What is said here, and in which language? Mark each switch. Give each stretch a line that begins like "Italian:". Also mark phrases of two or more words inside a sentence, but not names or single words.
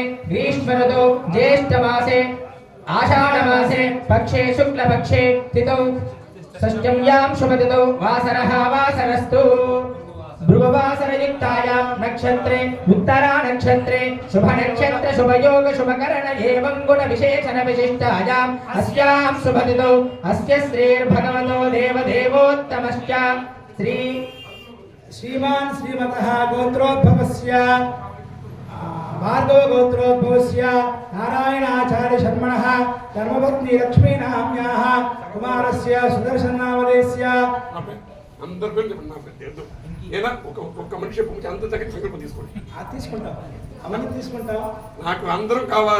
Sanskrit: ग्रीष्म ऋतौ ज्येष्ठमासे आषाढमासे पक्षे शुक्लपक्षे तिथौ षष्ठ्यां शुभतिथौ वासरः वासरस्तु भृगुवासरयुक्तायां नक्षत्रे उत्तरा नक्षत्रे शुभ नक्षत्र शुभयोग शुभकरण एवं गुण विशेषण विशिष्टायाम् अस्यां शुभतिथौ अस्य श्रीर्भगवतो देवदेवोत्तमश्च श्रीमान् श्रीमतः गोत्रोद्भवस्य भार्गव गोत्रोद्भवस्य नारायणाचार्य शर्मणः धर्मपत्नी लक्ष्मीनाम्याः कुमारस्य सुदर्शननामधेयस्य
Telugu: అందరూ ఏదో ఒక్క మనిషి అంత దగ్గర సంకల్పం తీసుకోండి. తీసుకుంటాం అవన్నీ తీసుకుంటాం. నాకు అందరూ కావాలి.